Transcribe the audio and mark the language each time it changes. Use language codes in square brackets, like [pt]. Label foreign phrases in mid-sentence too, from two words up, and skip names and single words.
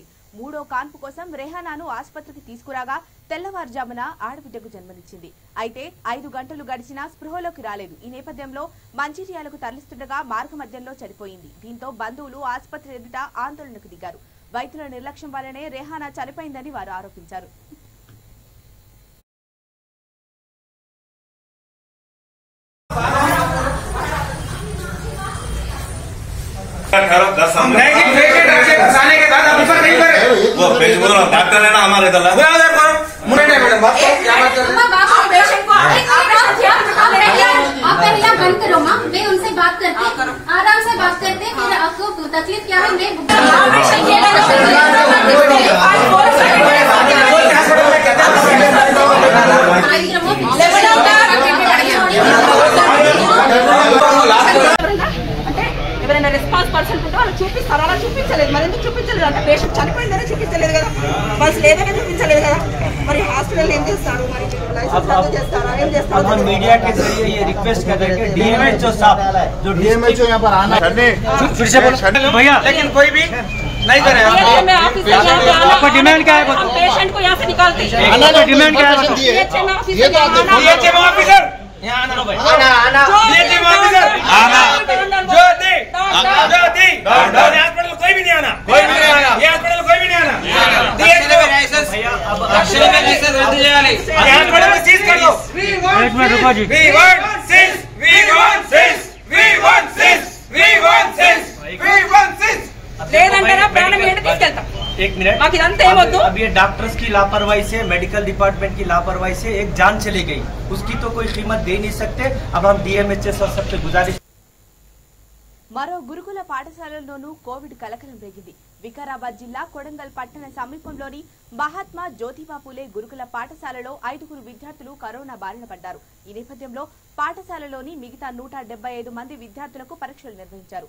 [te] 3వ కాన్పు కోసం రెహానాను ఆసుపత్రికి తీసుకురాగా తెల్లవారుజామున ఆడబిడ్డకు జన్మనిచ్చింది. అయితే 5 గంటలు గడిచినా స్పృహలోకి రాలేదు. ఈ నేపథ్యంలో మంచిర్యాలకు తరలిస్తుండగా మార్గమధ్యంలో చనిపోయింది. దీంతో బంధువులు ఆసుపత్రి ఎదుట ఆందోళనకు దిగారు. వైద్యుల నిర్లక్ష్యం వల్లనే రెహానా చనిపోయిందని వారు ఆరోపించారు. [hi] डॉक्टर है ना हमारे इधर आप पहले बंद करो माँ, मैं उनसे बात करते आराम से बात करते फिर आपको तकलीफ क्या है मैं [te] ఎవరైనా రెస్పాన్స్ పర్సన్ ఉంటే వాళ్ళు చూపిస్తారు. అలా చూపించలేదు. మరి ఎందుకు చూపించలేదు అంటే పేషెంట్ చనిపోయిందనే చూపించలేదు కదా, బస్ లేదనే చూపించలేదు కదా. మరి హాస్పిటల్ ఏం చేస్తారు, మరి లైసెన్స్ రద్దు చేస్తారా, ఏం చేస్తారు? [hi] हम मीडिया के जरिए ये रिक्वेस्ट कर रहे हैं कि डीएमएचओ साहब जो डीएमएचओ यहाँ पर आना फिर से बोलो भैया, लेकिन कोई भी नहीं करे। आपका डिमांड क्या है? पेशेंट को यहाँ से निकालते हैं। डिमांड क्या है? ऑफिसर यहाँ आना भाई, आना ऑफिसर आना ज्योति ज्योति हॉस्पिटल कोई भी नहीं आना, कोई भी नहीं आना, ये हॉस्पिटल कोई भी नहीं आना। भैया अब एक्शन में लाइसेंस रद्द చేయాలి, हॉस्पिटल में सीज कर दो। एक मिनट रुको जी, [en] we want sis, we want sis, we want sis, we want sis, we want sis। [te] లేదంటారా ప్రాణం ఏంటి తీసుకెళ్తాం। [hi] एक मिनट, [te] మాకు ఇదంతా ఏమొద్దు। [hi] अब ये डॉक्टर्स की लापरवाही से, मेडिकल डिपार्टमेंट की लापरवाही से एक जान चली गई, उसकी तो कोई कीमत दे नहीं सकते। अब हम डीएमएचएस और सबसे गुजारिश [te] మరో గురుకుల పాఠశాలలోనూ కోవిడ్ కలకలం రేగింది. వికారాబాద్ జిల్లా కొడంగల్ పట్టణ సమీపంలోని మహాత్మా జ్యోతిబా పూలే గురుకుల పాఠశాలలో 5 విద్యార్థులు కరోనా బారిన పడ్డారు. ఈ నేపథ్యంలో పాఠశాలలోని మిగతా 175 మంది విద్యార్థులకు పరీక్షలు నిర్వహించారు.